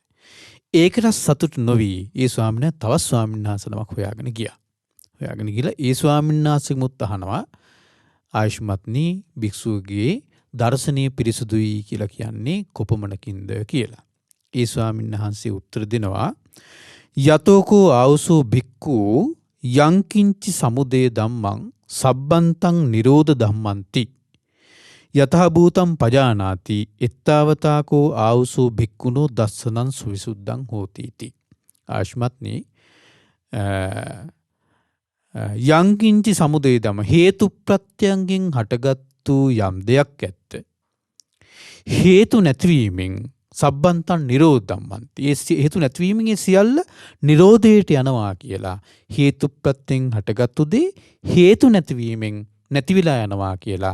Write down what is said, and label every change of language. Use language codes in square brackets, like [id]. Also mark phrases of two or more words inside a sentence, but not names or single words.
[si] ඒකට සතුටු නොවි ඒ ස්වාමීන් වහන්සේ තවත් ස්වාමීන් වහන්සේ නමක් හොයාගෙන ගියා. හොයාගෙන ගිහලා ඒ ස්වාමීන් වහන්සේගෙමුත් අහනවා ආයුෂ්මත්නි භික්ෂුවගේ දර්ශනීය පිරිසුදුයි කියලා කියන්නේ කොපමණකින්ද කියලා. ඒ ස්වාමීන් වහන්සේ උත්තර දෙනවා [pi] යතෝකෝ ආවුසෝ භික්ඛු යංකින්චි සමුදය ධම්මං සබ්බන්තං නිරෝධ ධම්මන්ති යතහ භූතං පජානාති එත්තාවතාකෝ ආවුසෝ භික්ඛුනෝ දස්සනං සුවිසුද්ධං හෝති इति. [si] ආයුෂ්මත්නි [pi] යංකින්චි සමුදය ධම්ම [si] හේතු ප්‍රත්‍යයෙන් හටගත්තු යම් දෙයක් ඇත්ත. හේතු නැතිවීමෙන් [pi] සබ්බන්තං නිරෝධ ධම්මන්ති. [si] ඒ හේතු නැතිවීමෙන් ඒ සියල්ල නිරෝධයට යනවා කියලා. හේතු ප්‍රත්‍යයෙන් හටගත්තු දේ හේතු නැතිවීමෙන් නැතිවිලා යනවා කියලා.